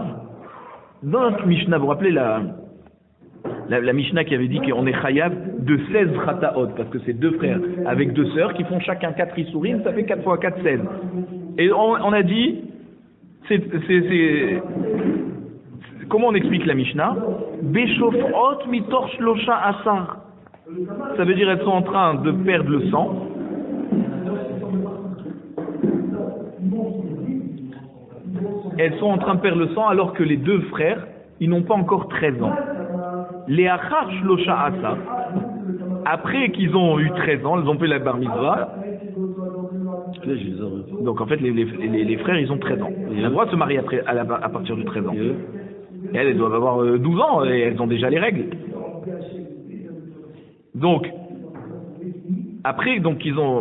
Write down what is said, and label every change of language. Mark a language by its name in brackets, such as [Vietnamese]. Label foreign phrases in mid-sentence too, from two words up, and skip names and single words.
[French] Dans notre Mishnah, vous vous rappelez la Mishnah qui avait dit qu'on est chayav de 16 chataot, parce que c'est deux frères avec deux sœurs qui font chacun 4 issourim, ça fait 4 fois 4, 16. Et on a dit, comment on explique la Mishnah? [Hebrew] בשופעות מתוך שלש עשרה. [French] Ça veut dire elles sont en train de perdre le sang. Elles sont en train de perdre le sang alors que les deux frères, ils n'ont pas encore 13 ans. [Hebrew] Les אחר שלש עשרה, [French] après qu'ils ont eu 13 ans, ils ont fait la bar mitzvah. Donc en fait, les frères, ils ont 13 ans. Ils ont le droit de se marier à partir de 13 ans. Et elles doivent avoir 12 ans et elles ont déjà les règles. Donc, après, donc ils ont...